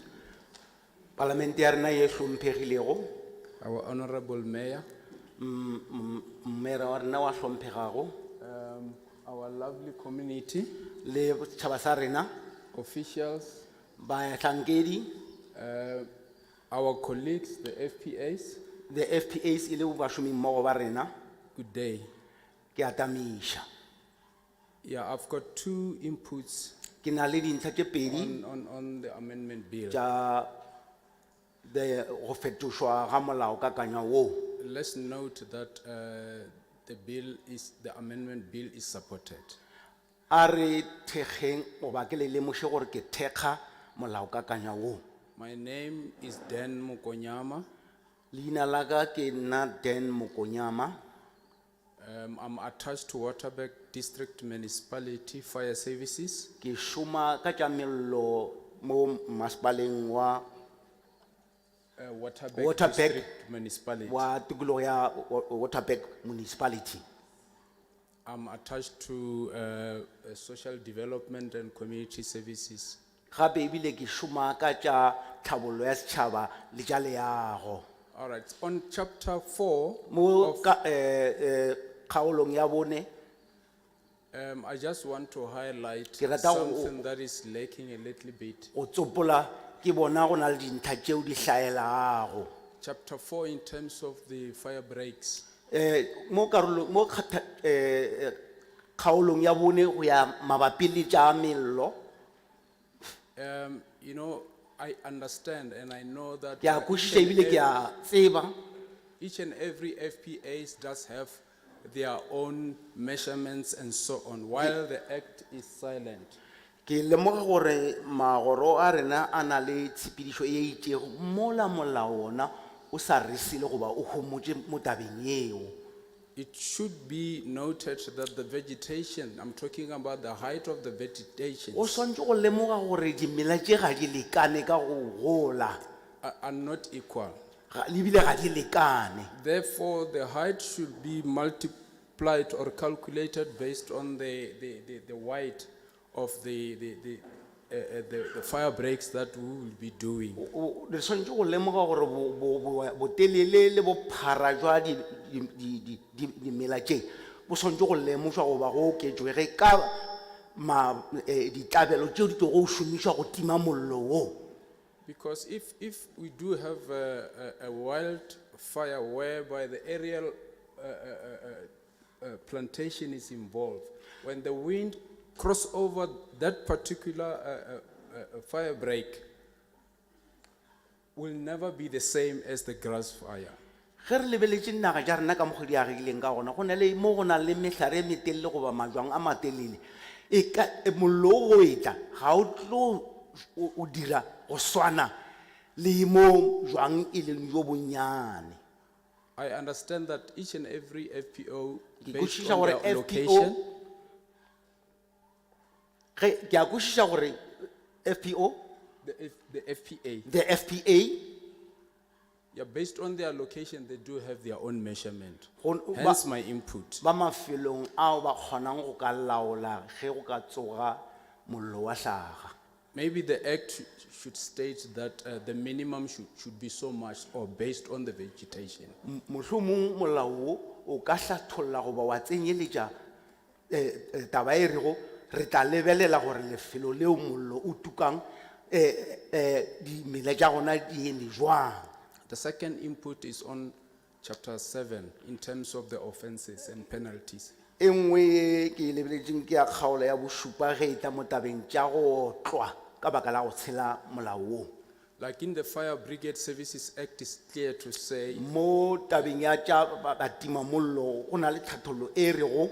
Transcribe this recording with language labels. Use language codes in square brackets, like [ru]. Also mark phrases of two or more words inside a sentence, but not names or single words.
[nso] Parliamentary ye hlomphegilego, [en] our Honorable Mayor, [nso] mmera wa rena wa hlomphegago, [en] our lovely community, [nso] le setšhaba sa rena, [en] officials, [nso] bahlankedi, [en] our colleagues, the FPAs, the FPAs [nso] ile bašomimmogo ba rena. [en] good day. [nso] ke atamisha. [en] Yeah, I've got two inputs [nso] Ke na le dintlha tse pedi [en] on the amendment bill. [nso] tša go fetošwa ga molaokakanywa woo. [en] Let's note that the amendment bill is supported. [nso] A re thekgeng goba ke le lemoše gore ke thekga molaokakanywa woo. [en] My name is Dan Mukonyama. [nso] Leina la ka ke nna Dan Mokonyama. [en] I'm attached to Waterberg District Municipality Fire Services. [nso] Ke šoma ka tša mello mo masepaleng wa Waterberg Waterberg [en] District Municipality. [nso] wa tikologo ya Waterberg Municipality. [en] I'm attached to Social Development and Community Services. [nso] Gape ebile ke šoma ka tša tlhabollo ya setšhaba le tša leago. [en] All right, on chapter 4, [nso] Mo kgaolong ya bone [en] I just want to highlight [nso] Ke rata go- [en] something that is lacking a little bit. [nso] o tsopola ke bona go na le dintlha tšeo di hlaelago. [en] Chapter 4 in terms of the fire breaks. [nso] Mo kgaolong ya bone go ya mabapi le tša mello. [en] You know, I understand and I know that [nso] Ke a kwešiša ebile ke a tseba. [en] each and every FPAs does have their own measurements and so on, while the act is silent. [nso] Ke lemoga gore magoro a rena a na le tshepedišo e itšego mola molao ona o sa re sele goba o homotše mo tabeng yeo. [en] It should be noted that the vegetation, I'm talking about the height of the vegetation, [nso] O swantse go lemoga gore dimela tše ga di lekane ka go gola. [en] are not equal. [nso] Lebile ga di lekane. [en] Therefore, the height should be multiplied or calculated based on the weight of the fire breaks that we will be doing. [nso] Re swantse go lemoga gore botelele le bophara jwa dimela tše bo swantse go lemošwa goba go oketšwe ka ditlabelo tšeo di tlo go šomišwa go tima mollo wo. [en] Because if we do have a wildfire whereby the aerial plantation is involved, when the wind cross over that particular fire break, will never be the same as the grass fire. [nso] Ge re lebeletše naga tša rena ka mokgwa di agileng ka gona go na le mo go na le mehlare e metelele goba majwang a matelele mollo o go etla ga o tlo o dira go swana le mo jwang e leng jo bonnyane. [en] I understand that each and every FPO, [nso] Ke [en] based [nso] kwešiša [en] on [nso] gore [en] their FPO location, [nso] ke a kwešiša gore FPO [en] the FPA, the FPA yeah, based on their location, they do have their own measurement. [nso] Gon- [en] Hence [nso] ba- [en] my input. [nso] ba mafelong ao ba kgonang go ka laola ge go ka tsoga mollo wa hlaga. [en] Maybe the act should state that the minimum should be so much or based on the vegetation. [nso] Mohlomong molao wo o ka hlatholla goba wa tsenyeletša taba e rego re tla lebelela gore lefelo leo mollo o tukang dimela tša gona di eme jwang. [en] The second input is on chapter 7 in terms of the offenses and penalties. [nso] E nngwe e ke e lebeletšeng ke ya kgaolo ya bošupa ge e tla mo tabeng tša go tlwa ka baka la go tshela molao woo. [en] Like in the Fire Brigade Services Act is clear to say [nso] Mo tabeng ya tša batima mollo go na le tlhathollo e rego